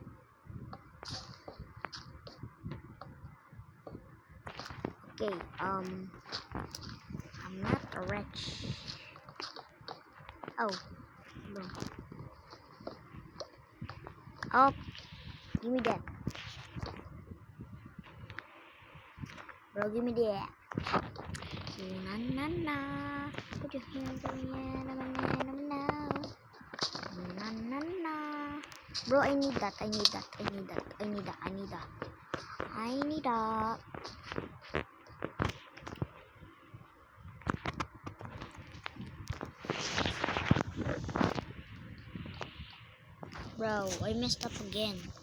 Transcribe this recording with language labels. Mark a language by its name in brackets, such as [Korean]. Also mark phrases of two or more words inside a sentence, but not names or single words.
[English] Okay, I'm not a wretch. Oh, no. Oh, give me that. Bro, give me that. Ooh, na na na. Put your hands on me, na na na na na. Na na na. Bro, I need that. I need that. I need that. I need that. I need that. I need that. Bro, I messed up again.